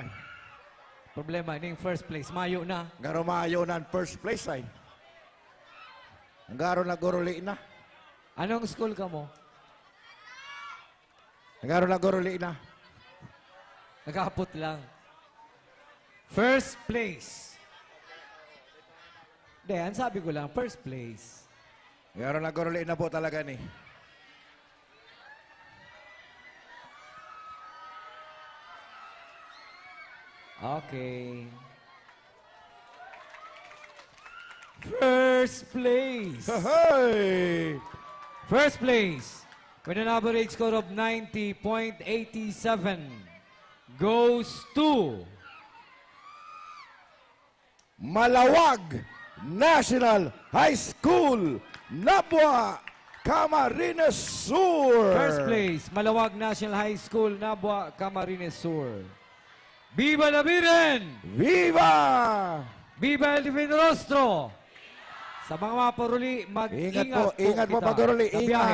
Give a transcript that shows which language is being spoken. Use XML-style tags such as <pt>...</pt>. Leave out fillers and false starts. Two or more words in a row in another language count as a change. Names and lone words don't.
<bik>Problema, ini</bik> <en>first place,</en> <bik>mayo na. Garo mayo na ang</bik> <en>first place</en> <bik>ay. Garo na goruli na.</bik> <tl>Anong school ka mo?</tl> <bik>Garo na goruli na. Nagkapot lang.</bik> <en>First place.</en> <tl>Hindi, sabi ko lang,</tl> <en>first place.</en> <bik>Garo na goruli na po talaga ni. Okay.</bik> <en>First place. Hey! First place, with an average score of 90.87, goes to Malawag National High School, Nabwa, Camarines Sur. First place, Malawag National High School, Nabwa, Camarines Sur.</en> <es>Viva la Viren! Viva! Viva el Divino Rostro!</es> <bik>Sa mga maparuli, mag-ingat po ingat po kita paguruli.</bik> <tl>sa biyahe.</tl>